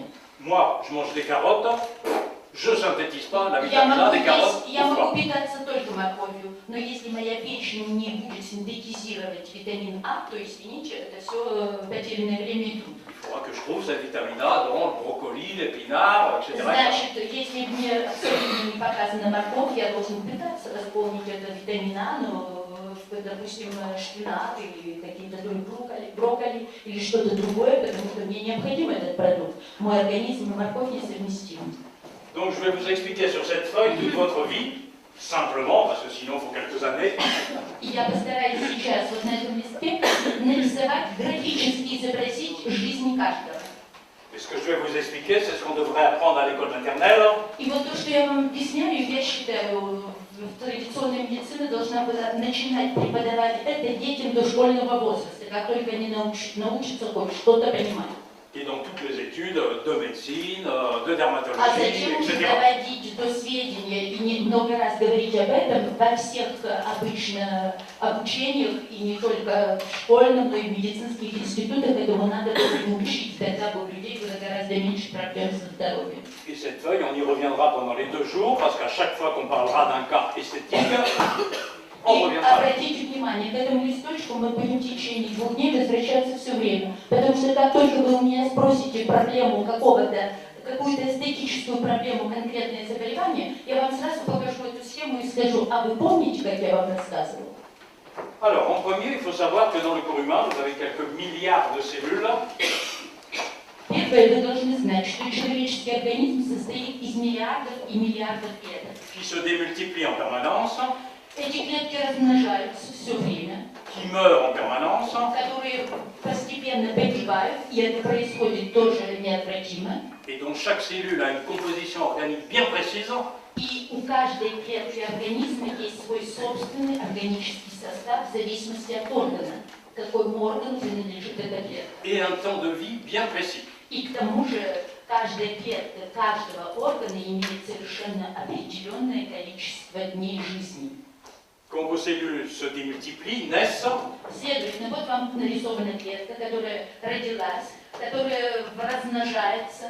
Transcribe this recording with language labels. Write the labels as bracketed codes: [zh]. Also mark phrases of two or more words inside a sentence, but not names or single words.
[fr] Moi, je mange des carottes, je ne synthétise pas la vitamine A des carottes [ru] Я [fr] au [ru] могу [fr] foie. [ru] питаться только морковью, но если моя печень не будет синтетизировать витамин А, то извините, это все потерянное время и труд. [fr] Il faudra que je trouve cette vitamine A dans le brocoli, l'épinard, etc. [ru] Значит, если мне абсолютно не показана морковь, я должен пытаться восполнить это витамин А, но, допустим, шпинат или какие-то брокколи или что-то другое, потому что мне необходим этот продукт. Мой организм и морковь несовместимы. [fr] Donc je vais vous expliquer sur cette feuille toute votre vie, simplement, parce que sinon il faut quelques années. [ru] И я постараюсь сейчас вот на этом листке нарисовать, графически изобразить жизнь каждого. [fr] Et ce que je vais vous expliquer, c'est ce qu'on devrait apprendre à l'école maternelle. [ru] И вот то, что я вам объясняю, я считаю, традиционная медицина должна была начинать преподавать это детям до школьного возраста, как только они научатся хоть что-то понимать. [fr] Et donc toutes les études de médecine, de [ru] А [fr] dermatologie, [ru] зачем же [fr] etc. [ru] доводить до сведения и много раз говорить об этом во всех обычно обучениях, и не только в школьном, но и в медицинских институтах, этому надо было научить, тогда бы у людей было гораздо меньше проблем со здоровьем. [fr] Et cette feuille, on y reviendra pendant les 2 jours, parce qu'à chaque fois qu'on parlera d'un cas esthétique, on [ru] И [fr] reviendra. [ru] обратите внимание, к этому листочку мы будем в течение 2 дней возвращаться все время. Потому что как только вы у меня спросите проблему какую-то эстетическую проблему, конкретное заболевание, я вам сразу покажу эту схему и скажу, а вы помните, как я вам рассказывала? [fr] Alors, en premier, il faut savoir que dans le corps humain, vous avez quelques milliards de cellules. [ru] Первое, вы должны знать, что человеческий организм состоит из миллиардов и миллиардов клеток. [fr] Qui se démultiplient en permanence, [ru] Эти клетки размножаются все время, [fr] qui meurent en permanence, [ru] которые постепенно погибают, и это происходит тоже неотвратимо. [fr] et dont chaque cellule a une composition organique bien précise, [ru] И у каждой клетки организма есть свой собственный органический состав в зависимости от органа, какому органу принадлежит эта клетка. [fr] et un temps de vie bien précis. [ru] И к тому же каждая клетка каждого органа имеет совершенно определенное количество дней жизни. [fr] Quand vos cellules se démultiplient, naissent, [ru] Следовательно, вот вам нарисована клетка, которая родилась, которая размножается.